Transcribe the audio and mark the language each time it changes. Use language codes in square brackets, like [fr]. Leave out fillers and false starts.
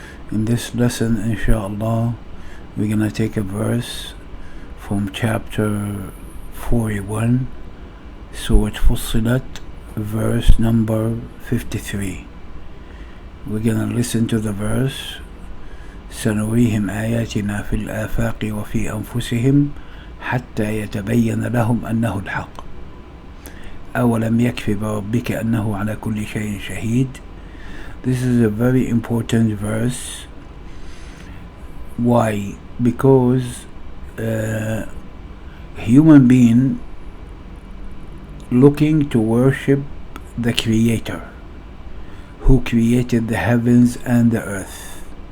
[en] In this lesson, inshaAllah, we're going to take a verse from chapter 41, Surah Fussilat, verse number 53. We're going to listen to the verse. [ar] سنريهم آياتنا في الآفاق وفي أنفسهم حتى يتبين لهم أنه الحق أولم يكف بربك أنه على كل شيء شهيد. [en] This is a very important verse. Why? Because human being looking to worship the Creator who created the heavens and the earth.